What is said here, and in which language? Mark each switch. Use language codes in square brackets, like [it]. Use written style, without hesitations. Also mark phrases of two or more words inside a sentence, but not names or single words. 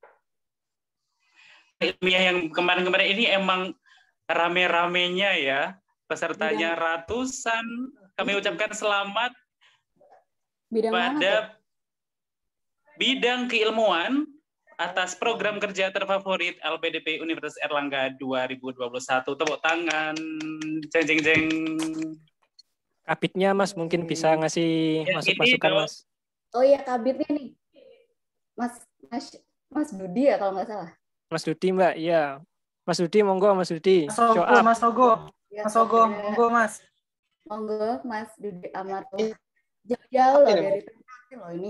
[id] Ilmiah yang kemarin-kemarin ini emang rame-ramenya ya, pesertanya ratusan. Kami ucapkan selamat pada bidang keilmuan atas program kerja terfavorit LPDP Universitas Erlangga 2021. Tepuk tangan. Jeng jeng jeng. Kabitnya Mas mungkin bisa ngasih masukan Mas. Oh iya, kabitnya nih. Mas Dudi ya kalau nggak salah. Mas Dudi Mbak, iya. Mas Dudi, monggo Mas Dudi. Mas Ogo, monggo Mas. Monggo Mas Dudi Amarullah. Jauh loh dari tempat loh ini.